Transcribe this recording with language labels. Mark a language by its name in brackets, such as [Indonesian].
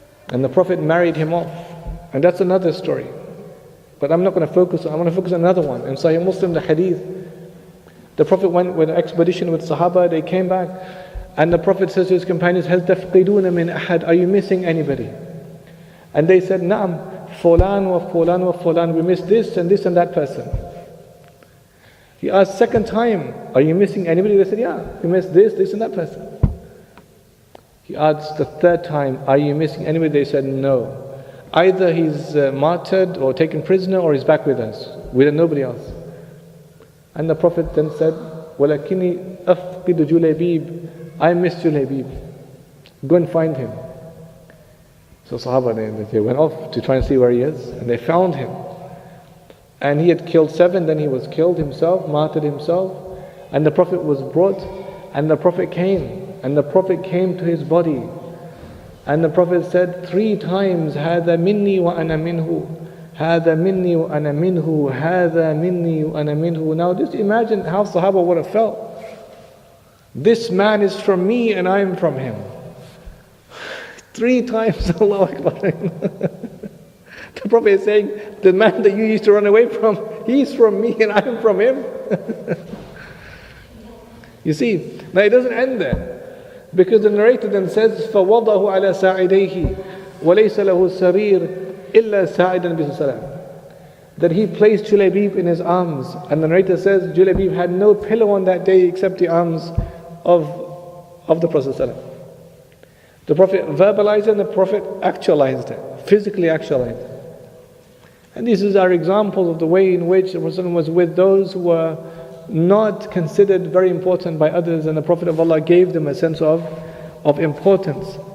[English] And the Prophet married him off. And that's another story. But I'm not going to focus on, I want to focus on another one. In Sahih Muslim, the hadith, the Prophet went with an expedition with Sahaba, they came back, and the Prophet says to his companions, [Arabic] هَلْ تَفْقِدُونَ مِنْ أَحَدٍ? [English] Are you missing anybody? And they said, [Arabic] نَعَمْ فُلَانْ وَفُلَانْ وَفُلَانْ. [English] We missed this and that person. He asked second time, are you missing anybody? They said, yeah, we missed this and that person. He asked the third time, are you missing anybody? They said, no. Either he's martyred or taken prisoner or he's back with us. We don't know nobody else. And the Prophet then said, [Arabic] وَلَكِنِّي أَفْقِدُ جُلَيْبِيبٍ. [English] I miss Julaybib. Go and find him. So Sahaba, they went off to try and see where he is, and they found him. And he had killed 7, then he was killed himself, martyred himself. And the Prophet was brought, and the Prophet came, and the Prophet came to his body. And the Prophet said 3 times, [Arabic] هَذَا مِنِّي وَأَنَا مِنْهُ هَذَا مِنِّي وَأَنَا مِنْهُ هَذَا مِنِّي وَأَنَا مِنْهُ. [English] Now just imagine how Sahaba would have felt. This man is from me and I am from him. 3 times, Allahu Akbar. The Prophet is saying, the man that you used to run away from, he's from me and I am from him. You see, now it doesn't end there. Because the narrator then says, [Arabic] فَوَضَهُ عَلَى سَاعِدَيْهِ وَلَيْسَ لَهُ سَرِيرٌ إِلَّا سَاعِدًا بِسَلَامٍ. [English] That he placed Julaybib in his arms. And the narrator says, Julaybib had no pillow on that day except the arms of the Prophet ﷺ. The Prophet verbalized it and the Prophet actualized it, physically actualized it. And these are examples of the way in which the Prophet was with those who were not considered very important by others, and the Prophet of Allah gave them a sense of importance.